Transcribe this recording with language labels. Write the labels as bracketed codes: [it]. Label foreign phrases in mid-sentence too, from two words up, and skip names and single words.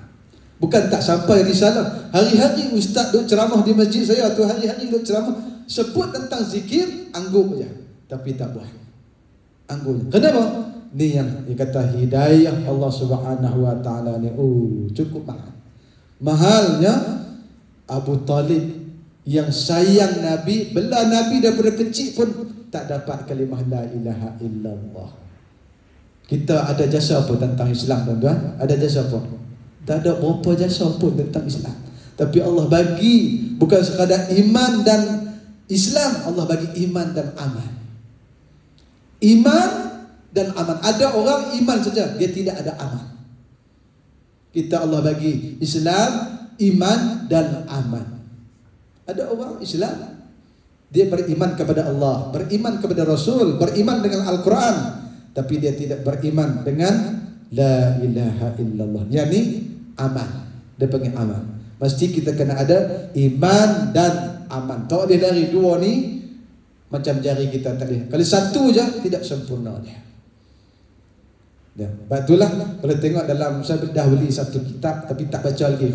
[ms] Bukan tak sampai risalah. Hari-hari ustaz duk ceramah di masjid saya tu, hari-hari duk ceramah sebut tentang zikir, angguk je, tapi tak buat. Angguk. Kenapa? Ni yang kata hidayah [ar] الله سبحانه وتعالى [ms] ni, cukup mahal. Mahalnya Abu Talib yang sayang Nabi, bela Nabi daripada kecil pun tak dapat kalimah [ar] لا إله إلا الله. [ms] Kita ada jasa apa tentang Islam, tuan-tuan? Ada jasa apa? Tak ada berapa jasa pun tentang Islam. Tapi Allah bagi bukan sekadar iman dan Islam, Allah bagi iman dan aman. Iman dan aman. Ada orang iman saja, dia tidak ada aman. Kita Allah bagi Islam, iman dan aman. Ada orang Islam, dia beriman kepada Allah, beriman kepada Rasul, beriman dengan Al-Quran, tapi dia tidak beriman dengan [ar] لا إله إلا الله. [ms] Yani aman. Dia panggil aman. Mesti kita kena ada iman dan aman. Tak dia dari dua ni macam jari kita tadi. Kalau satu je tidak sempurna dia. Ya, itulah kalau tengok dalam, saya dah beli satu kitab tapi tak baca lagi.